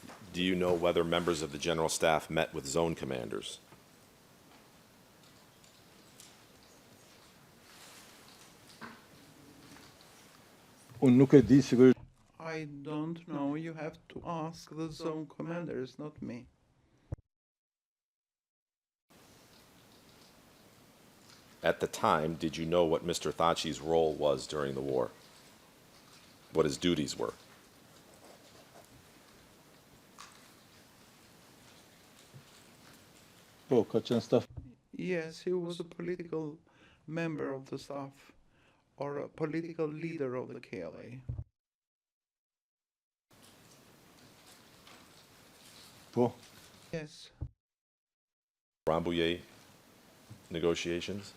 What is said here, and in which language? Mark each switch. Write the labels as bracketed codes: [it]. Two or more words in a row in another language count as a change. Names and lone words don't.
[en] Do you know whether members of the general staff met with zone commanders? [sq] Unë nuk e di sigurisht. [en] I don't know. You have to ask the zone commanders, not me. At the time, did you know what Mr. Thaçi's role was during the war? What his duties were? [sq] Po, ka qenë staf. [en] Yes, he was a political member of the staff or a political leader of the KLA. [sq] Po, [en] Yes. Rambouillet negotiations?